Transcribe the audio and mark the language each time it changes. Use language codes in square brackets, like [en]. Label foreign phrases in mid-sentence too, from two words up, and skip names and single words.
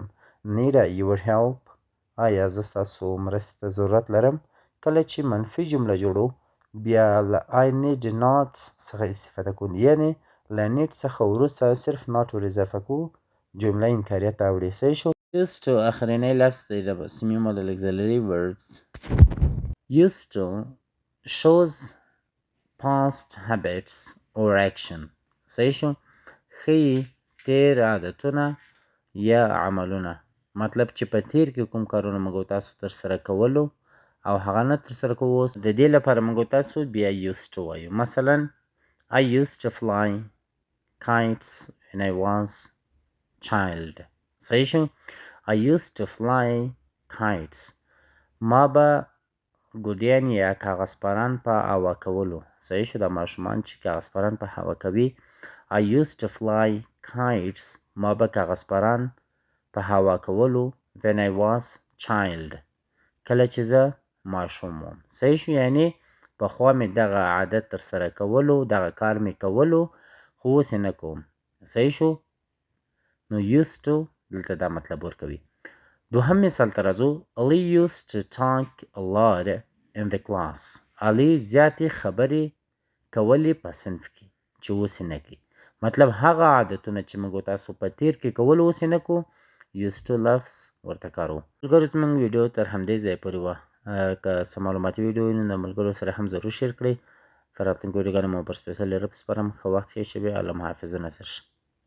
[en] need your help. [ps] آیا زه ستاسو مرستې ته ضرورت لرم؟ کله چې منفي جمله جوړو بیا له [en] I need not [ps] څخه استفاده کوو، یعنی له need څخه وروسته صرف not ور اضافه کوو، جمله انکاریه ته اوړي. صحیح شو؟ [en] used to [ps] اخرنی لفظ دی د [en] semi modal auxiliary verbs. used to shows past habits or action. [ps] صحیح شو؟ ښیي تیر عادتونه یا عملونه. مطلب چې په تیر کې کوم کارونه موږ تاسو ترسره کولو او هغه نه ترسره کوو، د دې لپاره موږ تاسو بیا [en] used to [ps] وایو. [en] مثلا I used to fly kites when I was child. [ps] صحیح شو؟ [en] I used to fly kites. [ps] ما به ګوډیان یا کاغذ پران په هوا کولو. صحیح شو؟ دا ماشومان چې کاغذ پران په هوا کوي [en] I used to fly kites. [ps] ما به کاغذ پران په هوا کولو [en] when I was child. [ps] کله چې زه ماشوم وم. صحیح شو؟ یعنی پخوا مې دغه عادت ترسره کولو، دغه کار مې کولو، خو اوس یې نه کوم. صحیح شو؟ نو [en] used to [ps] دلته دا مطلب ورکوي. دوهم مثال ته راځو. [en] Ali used to talk a lot in the class. [ps] علي زیاتې خبرې کولې په صنف کې چې اوس یې نه کوي. مطلب هغه عادتونه چې موږ تاسو په تیر کې کول اوس یې نه کوو، [en] used to [ps] لفظ ورته کاروو. ملګرو زموږ ویډیو تر همدې ځایه پورې وه. که څه معلوماتي ویډیو وي نو د ملګرو سره هم ضرور شیر کړئ. تر راتلونکو ویډیوګانو مو پر سپیڅلي رب سپارم. ښه وخت ښې شېبې. الله محافظ. ناصر شه.